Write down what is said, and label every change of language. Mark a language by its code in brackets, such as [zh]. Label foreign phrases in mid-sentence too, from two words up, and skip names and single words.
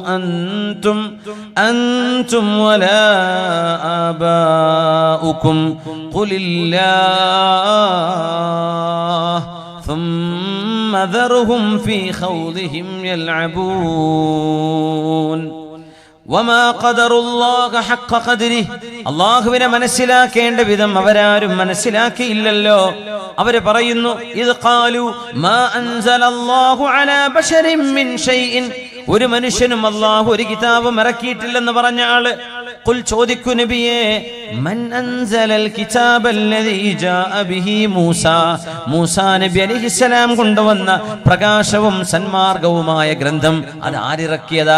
[ar] أنتم ولا آباؤكم قل الله ثم ذرهم في خوضهم يلعبون وما قدر الله حق قدره [ml] അല്ലാഹുവിനെ മനസ്സിലാക്കേണ്ട വിധം അവരാരും മനസ്സിലാക്കിയില്ലല്ലോ. അവർ പറയുന്നു, [ar] إذ قالوا ما أنزل الله على بشر من شيء, [ml] ഒരു മനുഷ്യനും അല്ലാഹു ഒരു കിതാബും ഇറക്കിയിട്ടില്ലെന്ന് പറഞ്ഞ ആള് ഖുൽ ചോദിക്കൂ നബിയേ [ar] من أنزل الكتاب الذي جاء به موسى [ml] നബി അലൈഹിസ്സലാം കൊണ്ടുവന്ന പ്രകാശവും സന്മാർഗവുമായ ഗ്രന്ഥം അത് ആരിറക്കിയതാ?